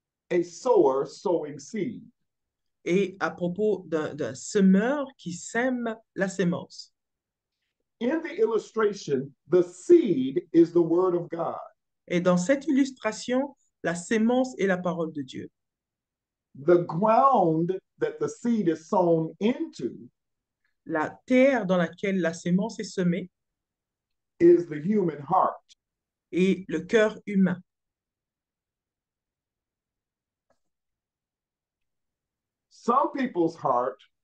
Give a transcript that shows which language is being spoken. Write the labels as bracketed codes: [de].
[en] a sower sowing seed. [fr] et à propos d'un semeur qui sème la sémence. [en] In the illustration, the seed is the word of God. [fr] Et dans cette illustration, la sémence est la parole de Dieu. [en] The ground that the seed is sown into [fr] La terre dans laquelle la sémence est semée [en] is the human heart. [fr] est le cœur humain. [en] Some people's heart